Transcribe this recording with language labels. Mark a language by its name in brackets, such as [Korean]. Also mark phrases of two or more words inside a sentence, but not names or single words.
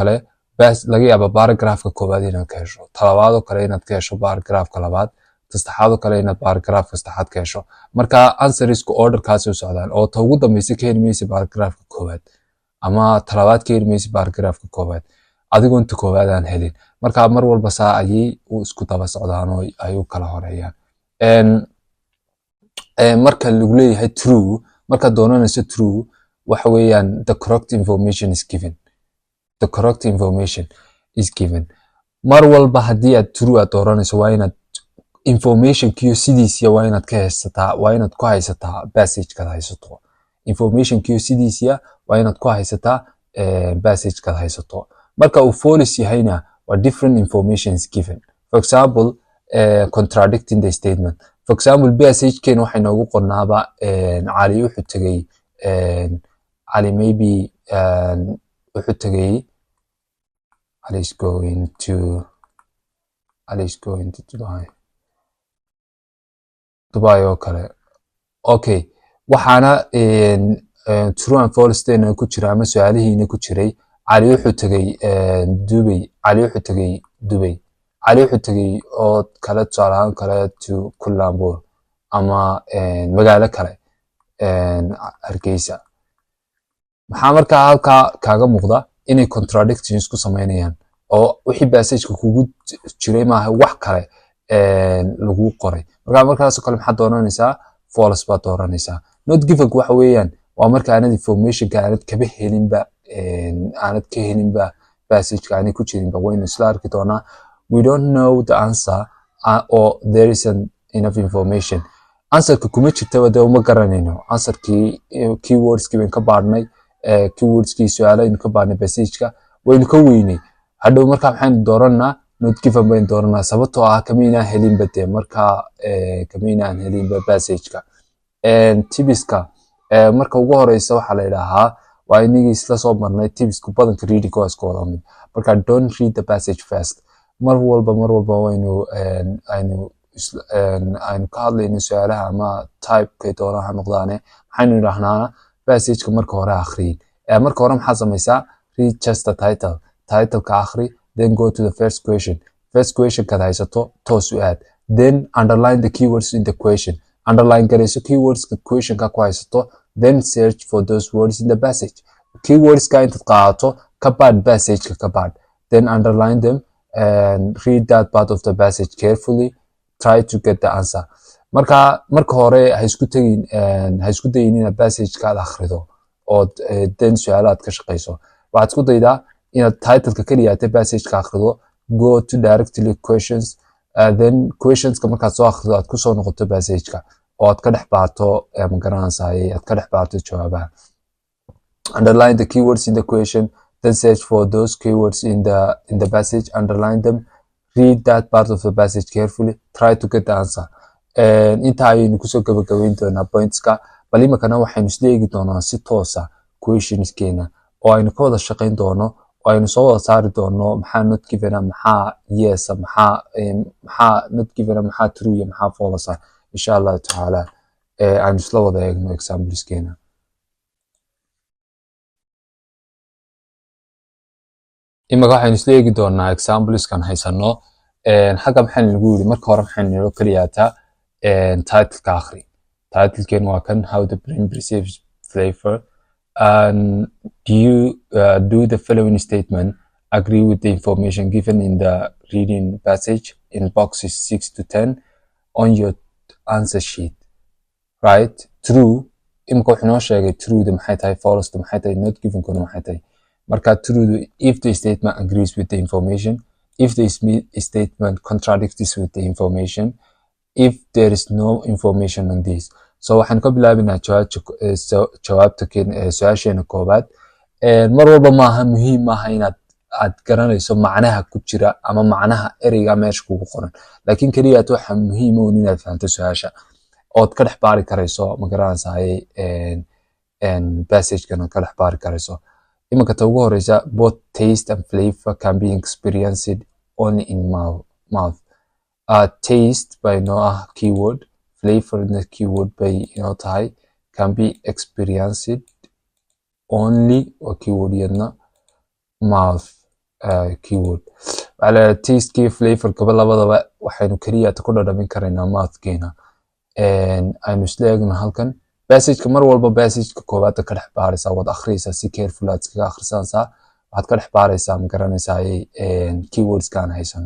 [Somali] kale bas laga yaabo paragraph-ka koobaad inaad ka hesho talabaad oo kale inaad ka hesho paragraph-ka labaad saddexaad oo kale inaad paragraph-ka saddexaad ka hesho marka answers-ku order-kaas u socdaan oo ta ugu dambaysa ka helimaysa paragraph-ka koobaad ama talabaad ka helimaysa paragraph-ka koobaad adigoon ta koobaad aan helin marka mar walba saa ayay u isku daba socdaan oo ay u kala horeeyaan marka lagu leeyahay true marka doonanayso true waxa weeyaan [English] the correct information is given [Somali] mar walba haddii aad true aad dooranayso waa inaad information-kiyo sidiisiya waa inaad ka haysataa waa inaad ku haysataa passage-kaad haysato information-kiyo sidiisiya waa inaad ku haysataa passage-kaad haysato marka uu false yahayna waa [English] different information is given for example contradicting the statement for example [Somali] passage-keena waxay noogu qornaaba cali wuxuu tagay cali maybe wuxuu tagay cali [English] is going to [Somali] Dubai oo kale okay waxaana [English] true and false [Somali] teena ku jira ama su'aalihiina ku jiray cali wuxuu tagay Dubai cali wuxuu tagay oo kala tusaalahan kale [English] to Kuala Lumpur [Somali] ama magaalo kale Hargeysa maxaa markaa halkaa kaaga muuqda inay contradictions ku sameynayaan oo wixii passage-ka kugu jiray maaha wax kale lagu qoray markaas kale maxaa dooranaysaa false baa dooranaysaa [English] not given [Somali] waxa weeyaan waa marka aanad information-ka aanad kaba helinba aanad ka helinba passage-ka aanay ku jirinba waynu isla arki doonaa [English] we don't know the answer or there isn't enough information [Somali] answer-ka kuma jirtaba dee uma garanayno answer-kii keywords-kii baynu ka baadhnay keywords-kii su-aalaynu ka baadhnay passage-ka waynu ka weynay hadhow markaa maxaynu dooranaa [English] not given [Somali] baynu dooranaa sababtoo ah kamaynaan helinba dee markaa kamaynaan helinba passage-ka tibiska marka ugu horeysa waxaa la yidhaahaa waa inagii isla soo marnay tibisku badanka reading-ka waa isku wada mid marka [English] don't read the passage first [Somali] mar walba waynu aynu ka hadlayno su-aalaha ama type-kay doonaan ha noqdaane maxaynu idhaahnaa passage-ka marka hore akhriyin marka hore maxaa samaysaa [English] read just the title- [Somali] ka akhri [English] then go to the first question- [Somali] kaad haysato toos u aad [English] then underline the keywords in the question [Somali] underline garayso keywords-ka question-ka ku haysato [English] then search for those words in the passage [Somali] keywords-ka intaad qaadato ka baadh passage-ka ka baadh [English] then underline them and read that part of the passage carefully try to get the answer [Somali] marka hore ha isku dayin inaad passage-ka aad akhrido oo then su-aalaad ka shaqeyso waxaad isku daydaa inaad title-ka keliyaatay passage-ka akhrido [English] go to directly questions [Somali] then questions-ka markaad soo akhrido aad kusoo noqoto passage-ka oo aad ka dhex baarto magaranayay aad ka dhex baarto jawaabaha [English] underline the keywords in the question then search for those keywords in the passage underline them read that part of the passage carefully try to get the answer [Somali] inta ayaynu kusoo gabagabeyn doonaa points-ka bal imakana waxaynu isla eegi doonaa si toosa questionskeena oo aynu ka wada shaqeyn doono oo aynu soo wada saari doono maxaa [English] not given [Somali] maxaa yes maxaa [English] not given [Somali] maxaa true iyo maxaa false [Arabic] insha Allah taala [Somali] aynu isla wada eegno examples-keena imaka waxaynu isla eegi doonaa examples-kan haysano xagga maxaan lagu yiri marka hore maxaan noo kaliyaata title ka akhri title-keen waa kan [English] how the brain perceives flavor and do the following statement agree with the information given in the reading passage in boxes 6 to 10 on your answer sheet, right? True [Somali] imka wuxuu noo sheegay truedu maxay tahay falsedu maxay tahay [English] not given [Somali] kuna maxay tahay marka truedu [English] if the statement agrees with the information, if the statement contradicts with the information, if there is no information on this. [Somali] So waxaan ka bilaabinaa jawaabta su-aasheena koobaad. Mar walba maaha muhiim maaha inaad garanayso macnaha ku jira ama macnaha ereyga meesha kugu qoran, laakiin keliya waxa muhiim ah inaad fahanto su-aasha ood ka dhex baari karayso ma garanaysaay passage-kan ka dhex baari karayso. Iminka ta ugu horeysa [English] both taste and flavor can be experienced only in mouth. [Somali] Taste by noo ah keyword, flavor na keyword by inoo tahay, [English] can be experienced only [Somali] or keyword yadna mouth keyword. Ala taste kii flavor kaba labadaba waxaynu kaliya ku dhadhamin karaynaa mouth-keena. Aynu isla eegno halkan passage-ka mar walba passage-ka koobaad ka dhex baaraysaa waad akhriyaysaa si careful aad iskaga akhrisanaysaa waxaad ka dhex baaraysaa ma garanaysaa keywords-kaan haysano.